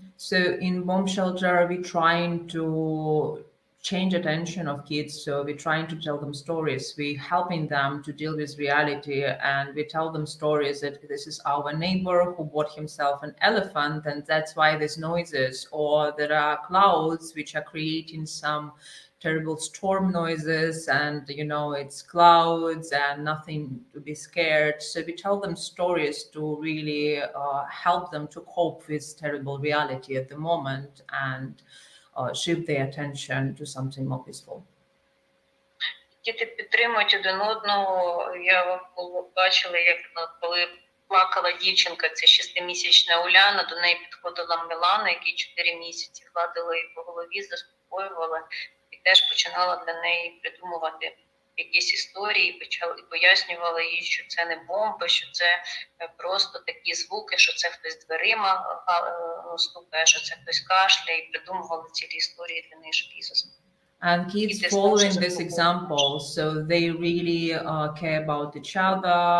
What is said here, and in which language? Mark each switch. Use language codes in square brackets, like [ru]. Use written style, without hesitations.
[en] So in bomb shelter we trying to change attention of kids, so we're trying to tell them stories, we helping them to deal with reality, and we tell them stories that this is our neighbor who bought himself an elephant and that's why there's noises, or there are clouds which are creating some terrible storm noises, and it's clouds and nothing to be scared. So we tell them stories to really help them to cope with terrible reality at the moment and shift their attention to something more peaceful. [uk] Діти підтримують один одного. Я бачила, як коли плакала дівчинка, це 6-місячна Уляна, до неї підходила Мілана, якій 4 місяці, гладила її по голові, заспокоювала і теж починала для неї придумувати якісь історії, і пояснювала їй, що це не бомба, що це просто такі звуки, що це хтось дверима стукає, що це хтось кашляє, і придумували цілі історії для неї, щоб її заспокоїти. [en] And kids following this example, so they really care about each other.